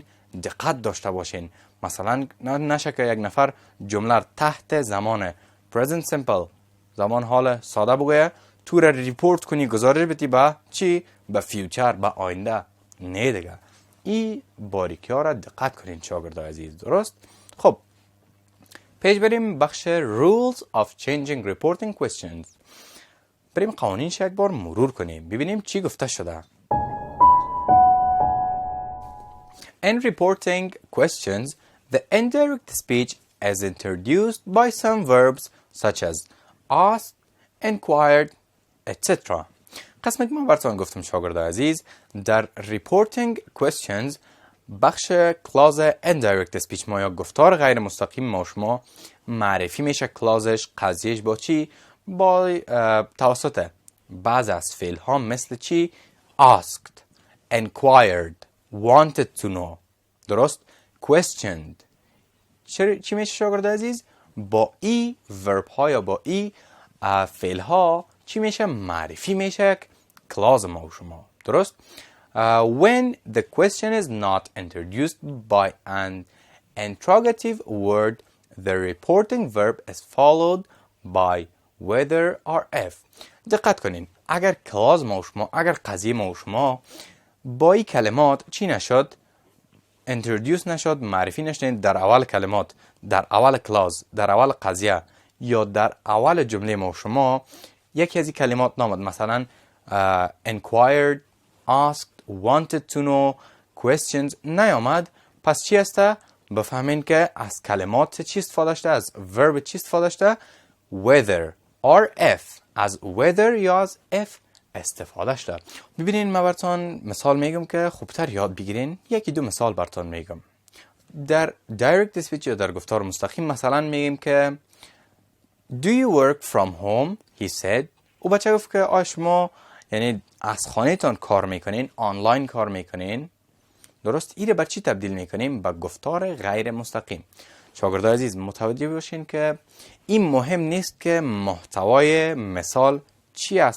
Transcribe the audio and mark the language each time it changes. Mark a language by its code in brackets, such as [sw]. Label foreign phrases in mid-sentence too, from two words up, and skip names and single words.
[fa] دقت داشته باشین. مثلا نشه که یک نفر جمله تحت زمان [en] present simple [fa] زمان حال ساده بگویه تو را ریپورت کنی گزارش بدی به چی؟ به فیوچر، به آینده. نه دیگه. این باریکی ها را دقت کنین شاگردای عزیز. درست؟ خب پیش بریم بخش [en] rules of changing reporting questions. [fa] بریم قوانینش یک بار مرور کنیم ببینیم چی گفته شده. [en] In reporting questions, The indirect speech is introduced by some verbs such as asked, inquired, etc. [fa] قسمی که من براتون گفتم شاگرد عزیز در [en] reporting questions [fa] بخش کلاز [en] indirect speech [fa] ما یا گفتار غیر مستقیم ما شما معرفی میشه کلازش قضیهش با چی؟ با توسط بعض از فعل ها مثل چی؟ [en] asked, inquired, wanted to know. [fa] درست؟ questioned. چی میشه شاگرد عزیز؟ با ای ورب ها یا با ای فعل ها چی میشه؟ معرفی میشه کلاز ما و شما. درست؟ [en] When the question is not introduced by an interrogative word, the reporting verb is followed by whether or if. [fa] دقت کنین اگر کلاز ما و شما اگر قضیه ما و شما با این کلمات چی نشد؟ introduce نشد، معرفی نشد در اول کلمات، در اول کلاز، در اول قضیه یا در اول جمله ما و شما یکی از این کلمات نامد، مثلا [en] inquired, asked, wanted to know, questions [fa] نیامد، پس چی هسته؟ بفهمین که از کلمات چی استفاده شده، از verb چی استفاده شده؟ [en] whether or if، [fa] از whether یا از if استفاده شده. ببینین من براتون مثال میگم که خوبتر یاد بگیرین. یکی دو مثال براتون میگم. در [en] direct speech [fa] یا در گفتار مستقیم مثلا میگیم که [en] Do you work from home? He said. [fa] او بچه گفت که آیا شما یعنی از خانه تان کار میکنین، آنلاین کار میکنین؟ درست؟ ایره بر چی تبدیل میکنیم؟ به گفتار غیر مستقیم. شاگردای عزیز متوجه باشین که این مهم نیست که محتوای مثال چی است.